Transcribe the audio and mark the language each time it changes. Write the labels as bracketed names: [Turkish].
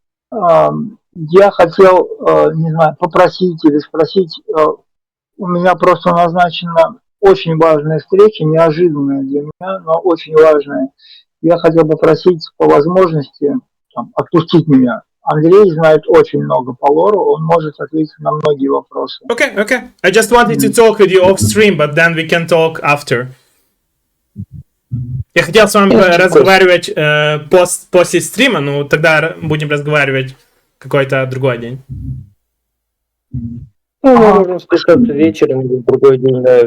[Russian] Я хотел, не знаю, попросить или спросить, у меня просто назначена очень важная встреча, неожиданная для меня, но очень важная. Я хотел попросить по возможности отпустить меня. Андрей знает очень много по лору, он может ответить на многие вопросы. [English] Okay. I just wanted to talk with you off stream, but then we can talk after. [Russian] Я хотел с вами разговаривать после стрима, но тогда будем разговаривать какой-то другой день. Мы можем списаться вечером или в другой день, да.